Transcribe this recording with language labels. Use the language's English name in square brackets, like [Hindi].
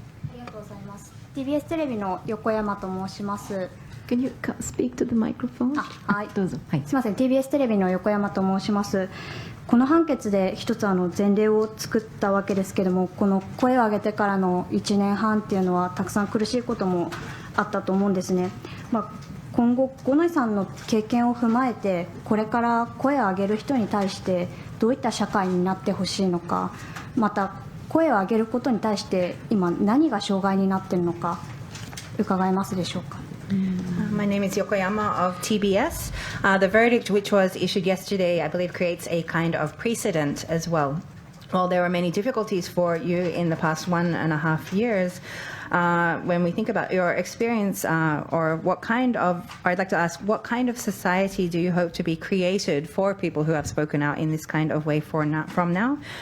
[Japanese] ありがとうございます。TBS テレビの横山と申します。 [English] Can you speak to the microphone? [Japanese] はい。どうぞ。はい。すみません。 TBS テレビの横山と申します。この判決で一つ前例を作ったわけですけれども、この声を上げてからの1年半っていうのはたくさん苦しいこともあったと思うんですね。今後、五ノ井さんの経験を踏まえて、これから声を上げる人に対してどういった社会になってほしいのか、また声を上げることに対して今何が障害になっているのか伺えますでしょうか。 [English] My name is Yokoyama of TBS. The verdict which was issued yesterday, I believe, creates a kind of precedent as well. While there were many difficulties for you in the past 1.5 years, when we think about your experience, or I'd like to ask, what kind of society do you hope to be created for people who have spoken out in this kind of way from now?